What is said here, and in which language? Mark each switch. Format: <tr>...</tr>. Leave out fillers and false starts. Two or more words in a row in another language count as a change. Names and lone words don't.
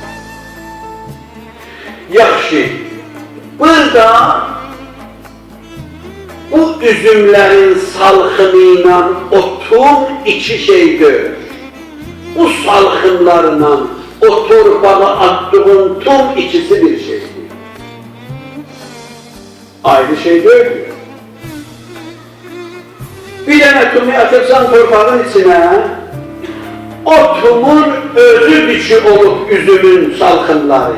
<az>Yaxşı. Burada bu üzümlərin salxımıyla o tum iki şeydir. Bu salxımlarla o torpağa attığın tum ikisi bir şeydir.</az> <tr>Ayrı şey değil.</tr> <az>Bir tane tumu atırsan torpağın içine, o tumun özü dişi olup üzümün salxımları.</az>